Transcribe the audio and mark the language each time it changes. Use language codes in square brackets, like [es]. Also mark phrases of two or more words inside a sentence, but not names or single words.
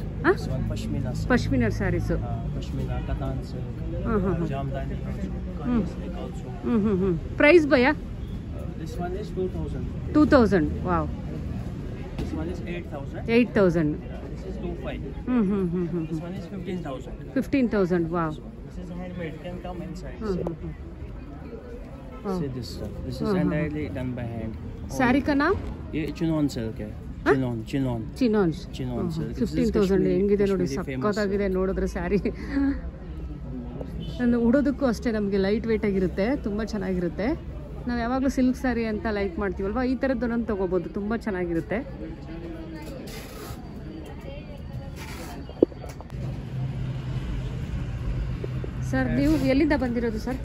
[en] Pashmina sarees. Price bhaiya? 2000. ವಾವ್. 8,000. 15,000. ವಾವ್. See this stuff. This is entirely done by hand. [hi] साड़ी का नाम? ये चिनोन सिल्क है. चिनोन सिल्क. 15,000. [kn] ಹೆಂಗಿದೆ ನೋಡಿ, ಸಕ್ಕತ್ತಾಗಿದೆ ನೋಡಿದ್ರೆ ಸ್ಯಾರಿ. ನಾನು ಉಡೋದಕ್ಕೂ ಅಷ್ಟೇ ನಮಗೆ [en] light weight [kn] ಆಗಿರುತ್ತೆ, ತುಂಬ ಚೆನ್ನಾಗಿರುತ್ತೆ. ನಾವು ಯಾವಾಗಲೂ [en] silk saree [kn] ಅಂತ ಲೈಕ್ ಮಾಡ್ತೀವಲ್ವ, ಈ ಥರದ್ದು ಒಂದೊಂದು ತೊಗೋಬೋದು, ತುಂಬ ಚೆನ್ನಾಗಿರುತ್ತೆ. ಸರ್ ನೀವು ಎಲ್ಲಿಂದ ಬಂದಿರೋದು ಸರ್?